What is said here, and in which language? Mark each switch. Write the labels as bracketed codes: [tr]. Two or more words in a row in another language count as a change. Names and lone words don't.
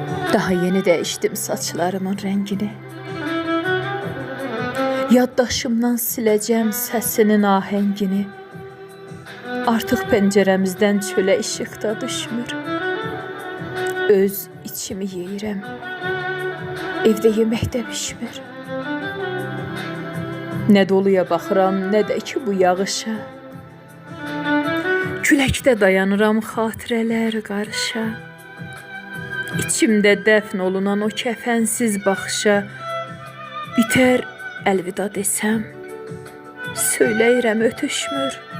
[tr] Daha yeni değiştim saçlarımın rengini. Yaddaşımdan sileceğim sesinin ahengini. Artık penceremizden çöle ışık da düşmür. [az] Öz içimi yeyirəm. [tr] Evde yemek de pişmir. [az] Ne doluya baxıram, ne de ki bu yağışa. Küləkdə dayanıram xatirələr qarışa. İçimdə dəfn olunan o kəfənsiz baxışa. Biter əlvida desəm, söyləyirəm ötüşmür.